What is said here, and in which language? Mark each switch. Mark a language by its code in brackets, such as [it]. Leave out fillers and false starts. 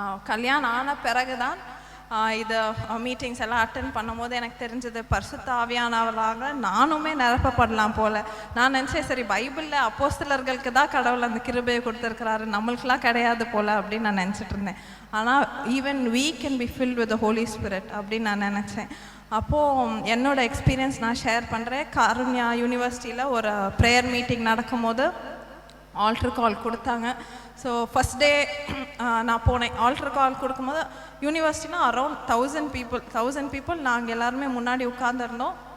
[ta] கல்யாணம் ஆன பிறகு தான் இது மீட்டிங்ஸ் எல்லாம் அட்டென்ட் பண்ணும்போது எனக்கு தெரிஞ்சது பரிசுத்த ஆவியானவராக நானுமே நிரப்பப்படலாம் போல். நான் நினச்சேன், சரி பைபிளில் அப்போஸ்தலர்களுக்கு தான் கடவுள் அந்த கிருபையை கொடுத்துருக்கிறாரு, நம்மளுக்கெல்லாம் கிடையாது போல் அப்படின்னு நான் நினச்சிட்டு இருந்தேன். ஆனால் [en] even we can be filled with the Holy Spirit [ta] அப்படின்னு நான் நினச்சேன். அப்போது என்னோட எக்ஸ்பீரியன்ஸ் நான் ஷேர் பண்ணுறேன். காருண்யா யூனிவர்சிட்டியில் ஒரு ப்ரேயர் மீட்டிங் நடக்கும்போது ஆல்ட்ரு கால் கொடுத்தாங்க. [en] so first day [ta] நான் போனேன். ஆல்ட்ரு கால் கொடுக்கும்போது யூனிவர்சிட்டினா [en] around 1000 people [ta] நாங்கள் எல்லாருமே முன்னாடி உட்காந்துருந்தோம்.